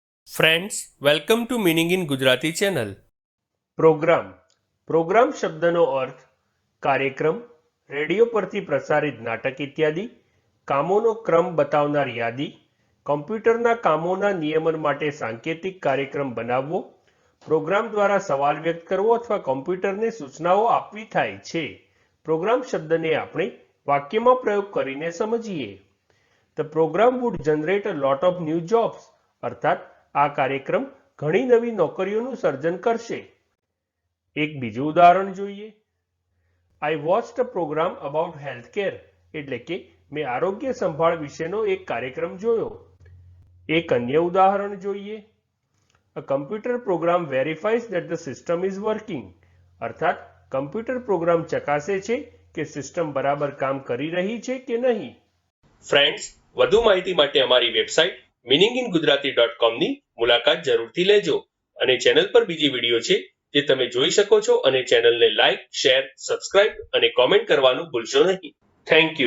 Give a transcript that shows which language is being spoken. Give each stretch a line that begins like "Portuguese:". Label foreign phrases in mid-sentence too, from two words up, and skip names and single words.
Gujarati: ફ્રેન્ડ્સ,
English: welcome to Meaning in Gujarati channel.
Gujarati: પ્રોગ્રામ શબ્દનો અર્થ કાર્યક્રમ, રેડિયો પરથી પ્રસારિત નાટક ઇત્યાદિ, કામોનો ક્રમ બતાવનાર યાદી, કમ્પ્યુટરના કામોના નિયમન માટે સાંકેતિક કાર્યક્રમ બનાવવો, પ્રોગ્રામ દ્વારા સવાલ વ્યક્ત કરવો અથવા કમ્પ્યુટરને સૂચનાઓ આપવી થાય છે. પ્રોગ્રામ શબ્દને આપણે વાક્યમાં પ્રયોગ કરીને સમજીએ.
English: The program would generate a lot of new jobs.
Gujarati: અર્થાત આ કાર્યક્રમ ઘણી નવી નોકરીઓનું સર્જન કરશે. એક બીજું ઉદાહરણ જોઈએ.
English: I watched a program about healthcare.
Gujarati: એટલે કે મેં આરોગ્ય સંભાળ વિશેનો એક કાર્યક્રમ જોયો. એક અન્ય ઉદાહરણ જોઈએ.
English: A computer program verifies that the system is working.
Gujarati: અર્થાત કમ્પ્યુટર પ્રોગ્રામ ચકાસે છે કે સિસ્ટમ બરાબર કામ કરી રહી છે કે નહીં. ફ્રેન્ડ્સ, વધુ માહિતી માટે અમારી વેબસાઇટ meaninginggujarati.com ની મુલાકાત જરૂરથી લેજો અને ચેનલ પર બીજી વિડીયો છે જે તમે જોઈ શકો છો અને ચેનલને
English: like, share, subscribe
Gujarati: અને કોમેન્ટ કરવાનું ભૂલશો નહીં.
English: Thank you.